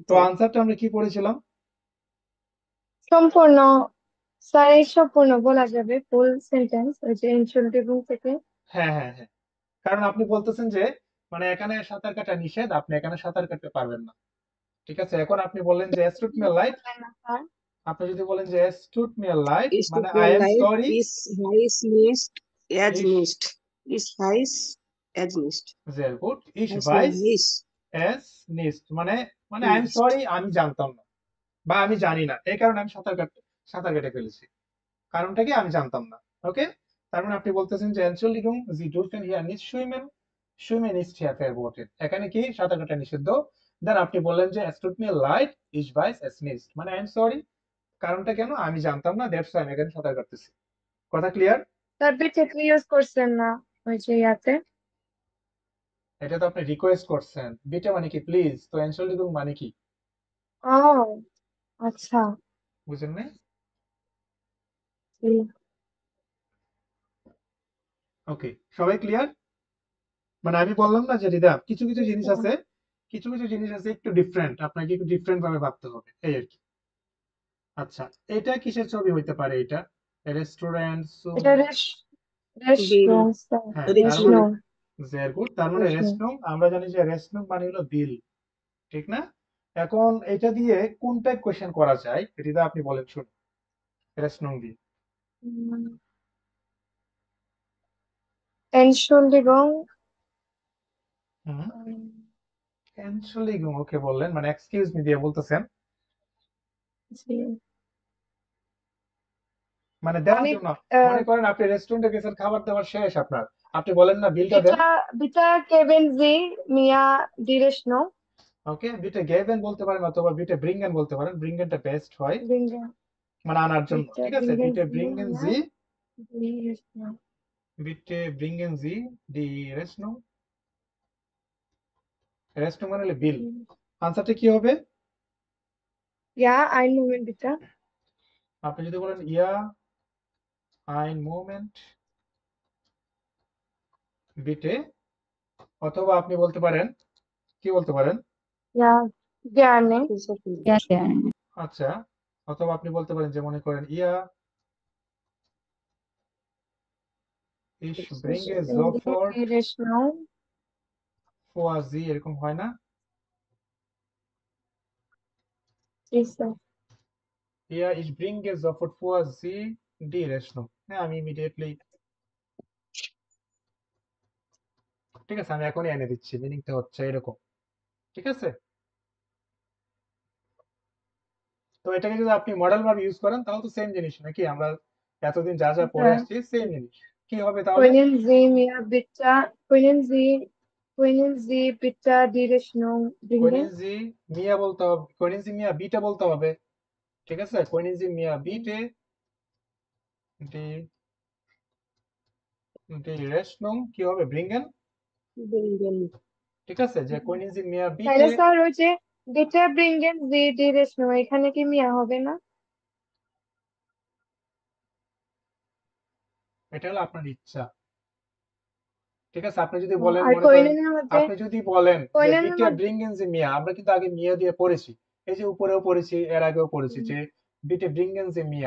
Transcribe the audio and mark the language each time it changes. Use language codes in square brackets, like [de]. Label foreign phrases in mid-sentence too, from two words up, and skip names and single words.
[bn] তো আনসারটা আমরা কি পড়েছিলাম? সম্পূর্ণ স্যার, এই সম্পূর্ণ বলা যাবে ফুল সেন্টেন্স ওই যে Entschuldigung থেকে। হ্যাঁ হ্যাঁ হ্যাঁ, কারণ আপনি বলতেছেন যে মানে এখানে সাঁতার কাটা নিষেধ, আপনি এখানে সাঁতার কাটতে পারবেন না, ঠিক আছে? এখন আপনি বললেন যে [de] es tut mir leid, [bn] স্যার, আপনি যদি বলেন যে [de] es tut mir leid Es [bn] মানে [de] tut mir [en] I am [de] leid, [en] sorry, [de] es heißt nicht, es ich nicht. Es heißt es nicht. sehr gut, ich Heißt weiß nicht. es nicht [bn] মানে মানে [en] I am [de] Nicht. [bn] sorry আমি জানতাম না বা আমি জানি না, এই কারণে আমি সাঁতার কেটে ফেলেছি, কারণটা কি আমি জানতাম না। ওকে, তার মানে আপনি বলতেছেন যে [de] Entschuldigung, Sie dürfen hier nicht schwimmen, schwimmen ist hier verboten, [bn] এখানে কি সাঁতার কাটা নিষিদ্ধ। দেন আপনি বললেন যে [de] es tut mir leid, ich weiß es nicht [bn] মানে [en] I am sorry, [bn] কারণটা কেন আমি জানতাম না, দ্যাটস আমি এখানে সাঁতার কাটতেছি। কথা ক্লিয়ার? স্যার বিটে ইউজ করছেন না ওই যে ইয়াতে। এটা তো আপনি রিকোয়েস্ট করছেন, বিটে মানে কি প্লিজ, তো Entschuldigung মানে কি ও আচ্ছা, বুঝেন নাই? জি। ওকে, সবাই ক্লিয়ার? মানে আমি বললাম না যে রিদা কিছু কিছু জিনিস আছে, কিছু কিছু জিনিস আছে একটু ডিফারেন্ট, আপনাকে একটু ডিফারেন্ট ভাবে ভাবতে হবে, এই আর কি। আচ্ছা, এটা কিসের ছবি হইতে পারে? এটা রেস্টুরেন্ট, এটা রেস্টুরেন্ট স্যার, হ্যাঁ তার মানে রেস্টুরেন্ট। [en] very good, [bn] তার মানে রেস্টুরেন্ট, আমরা জানি যে রেস্টুরেন্ট মানে হলো বিল, ঠিক না? এখন এটা দিয়ে কোন টাইপ কোশ্চেন করা যায় রিদা আপনি বলেন শুনি, রেস্টুরেন্ট দিয়ে। [de] Entschuldigung, [bn] হুম, Entschuldigung ওকে বললেন, মানে [en] excuse me [bn] দিয়ে বলতেছেন, জি। মানে দেওয়ার আমি জন্য। মনে করেন আপনি রেস্টুরেন্টে গেছেন, খাবার দাবার শেষ আপনার, আপনি বলেন না বিলটা দেন। [de] bitte geben Sie mir die Rechnung. [bn] ওকে, [de] bitte geben [bn] বলতে পারেন অথবা [de] bitte bringen [bn] বলতে পারেন, ব্রিঙ্গেনটা বেস্ট হয় [de] Bringen. [bn] মানে আনার জন্য, [de] Bitte [bn] ঠিক আছে? [de] bringen বিটে Sie ব্রিঙ্গেন mir [bn] জি, [de] die Rechnung. Bitte bringen Sie die Rechnung, [bn] রেশনো মানে হলো বিল। আনসারটা কি হবে? [de] Ja, einen Moment bitte. আপনি যদি বলেন Ja, einen Moment bitte, অথবা আপনি বলতে পারেন, কি বলতে পারেন? Ja, gerne. Ist okay. [hi] क्या क्या है [bn] আচ্ছা, অথবা আপনি বলতে পারেন যে মনে করেন [de] Ja ich bringe Bringen sofort die Rechnung. vor Sie, [bn] এরকম হয় না? [de] Siehste. Ja, ich bringe sofort vor Sie die Rechnung. [bn] হ্যাঁ, আমি ইমিডিয়েটলি, ঠিক আছে, আমি এখনই এনে দিচ্ছি, মিনিংটা হচ্ছে এরকম, ঠিক আছে? তো এটাকে যদি আপনি মডেল ভার্ব ইউজ করেন তাহলে তো সেম জিনিস নাকি? আমরা এতদিন যা যা পড়ে [de] Ja. [bn] আসছি সেম জিনিস। কি হবে তাহলে? [de] Können Sie bitte die Rechnung bringen? Können Sie mir [bn] বলতে হবে, [de] Können Sie mir bitte [bn] বলতে হবে, ঠিক আছে? [de] Können Sie mir bitte die die Rechnung [bn] কি হবে? ব্রিঙ্গেন, [de] Bringen. [bn] ঠিক আছে? যে [de] Können Sie mir [bn] তাহলে [de] বিটে, [bn] স্যার ওই যে [de] bitte bringen Sie die Rechnung [bn] এখানে কি মিয়া হবে না? এটা হলো আপনার ইচ্ছা, ঠিক আছে? আপনি যদি ও, বলেন, আর মনে করেন, কোইনেনের মধ্যে আপনি যদি বলেন যে কোইনেনের [de] বিটে [bn] মধ্যে [de] bringen Sie mir, [bn] আমরা কিন্তু আগে মিয়া দিয়ে পড়েছি, এই যে উপরেও পড়েছি, এর আগেও পড়েছি যে [de] bitte bringen Sie mir.